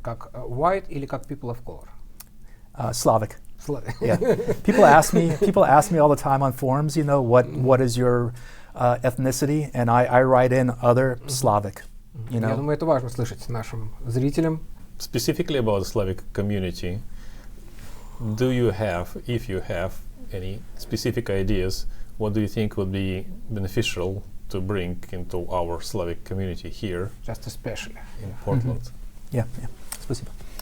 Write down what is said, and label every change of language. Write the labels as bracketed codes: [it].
[ru] Как [en] white [ru] или как [en] people of color? Slavic. Yeah. People ask me all the time on forums, you know, what is your ethnicity? And I write in other Slavic. You know? [ru] Я думаю, это важно слышать нашим зрителям. [en] Specifically about the Slavic community, do you have, if you have any specific ideas, what do you think would be beneficial to bring into our Slavic community here? Just especially in Portland. Mm-hmm. Yeah. [ru] Спасибо.